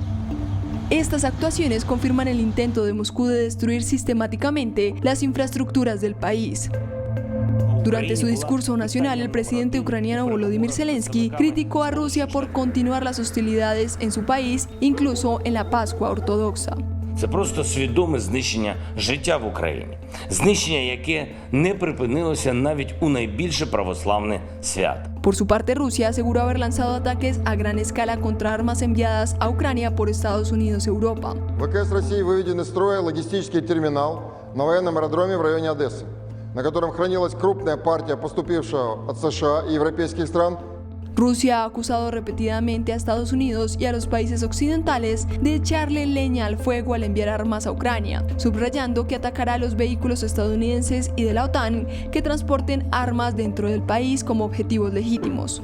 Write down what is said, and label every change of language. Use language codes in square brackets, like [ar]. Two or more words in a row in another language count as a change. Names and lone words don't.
[es] Estas actuaciones confirman el intento de Moscú de destruir sistemáticamente las infraestructuras del país. Durante su discurso nacional, el presidente ucraniano Volodymyr Zelensky criticó a Rusia por continuar las hostilidades en su país, incluso en la Pascua ortodoxa. [uk] Це просто свідоме знищення життя в Україні. Знищення, яке не припинилося навіть у найбільше православне свято. [es] Por su parte, Rusia aseguró haber lanzado ataques a gran escala contra armas enviadas a Ucrania por Estados Unidos y Europa. [ru] ВКС России выведен из строя логистический терминал на военном аэродроме в районе Одессы, на котором хранилась крупная партия поступившего от США и европейских стран. [es] Rusia ha acusado repetidamente a Estados Unidos y a los países occidentales de echarle leña al fuego al enviar armas a Ucrania, subrayando que atacará a los vehículos estadounidenses y de la OTAN que transporten armas dentro del país como objetivos legítimos.